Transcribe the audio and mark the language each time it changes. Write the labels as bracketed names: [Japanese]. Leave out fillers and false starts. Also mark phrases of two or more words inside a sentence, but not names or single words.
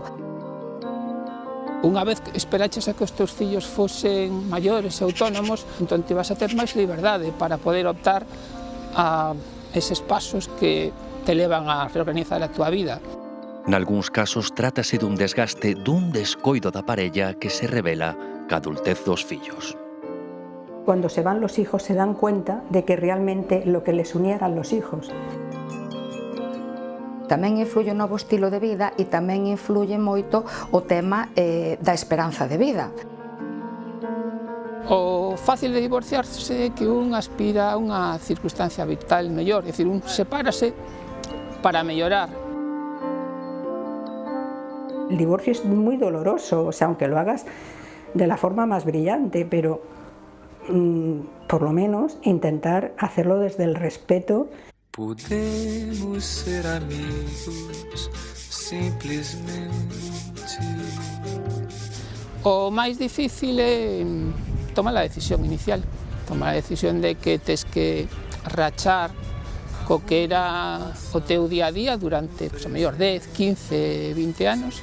[Galician] Unha vez que esperaches a que os teus fillos fosen maiores e autónomos, entón te vas a ter máis liberdade para poder optar a eses pasos que te levan a reorganizar a túa vida. Nalgúns casos trátase dun desgaste dun descoido da parella que se revela ca adultez dos fillos. [Spanish] Cuando se van los hijos se dan cuenta de que realmente lo que les unía eran los hijos. [Galician] Tamén influye o novo estilo de vida e tamén influye moito o tema da esperanza de vida. O fácil de divorciarse é que un aspira a unha circunstancia vital mellor, é dicir, un sepárase para mellorar. [Spanish] El divorcio es muy doloroso, o sea, aunque lo hagas de la forma más brillante, pero por lo menos intentar hacerlo desde el respeto. Podemos ser amigos, [Galician] simplesmente. O máis difícil é tomar a decisión inicial, tomar a decisión de que tes que rachar co que era o teu día a día durante, a mellor, 10, 15, 20 anos.